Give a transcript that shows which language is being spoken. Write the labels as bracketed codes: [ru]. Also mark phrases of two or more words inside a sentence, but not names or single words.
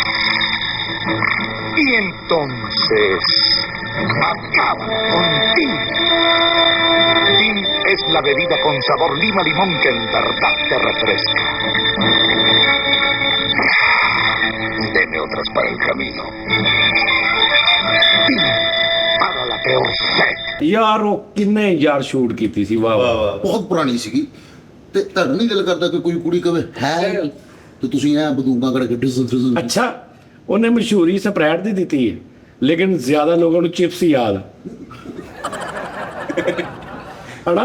[es] Y entonces acaba contigo. Gin es la bebida con sabor lima-limón que en verdad te refresca. Deme otras para el camino. Gin para la peor sed. [pa] ਯਾਰ ਉਹ ਕਿੰਨੇ ਯਾਰ ਸ਼ੂਟ ਕੀਤੀ ਸੀ, ਵਾਹ ਵਾਹ ਵਾਹ। ਵਾਹ। ਬਹੁਤ ਪੁਰਾਣੀ ਸੀਗੀ। ਤੇ ਤੁਹਾਡਾ ਨਹੀਂ ਦਿਲ ਕਰਦਾ ਕਿ ਕੋਈ ਕੁੜੀ ਕਵੇ ਹੈ, ਤੇ ਤੁਸੀਂ ਇਹ ਬੰਦੂਕਾਂ ਕੜ ਕੇ ਡਿਜ਼ਨ ਅੱਛਾ, ਉਹਨੇ ਮਸ਼ਹੂਰੀ ਸਪਰੈਟ ਦੀ ਦਿੱਤੀ ਹੈ, ਲੇਕਿਨ ਜ਼ਿਆਦਾ ਲੋਕਾਂ ਨੂੰ ਚਿਪਸ ਯਾਦ ਆ। ਹਨਾ?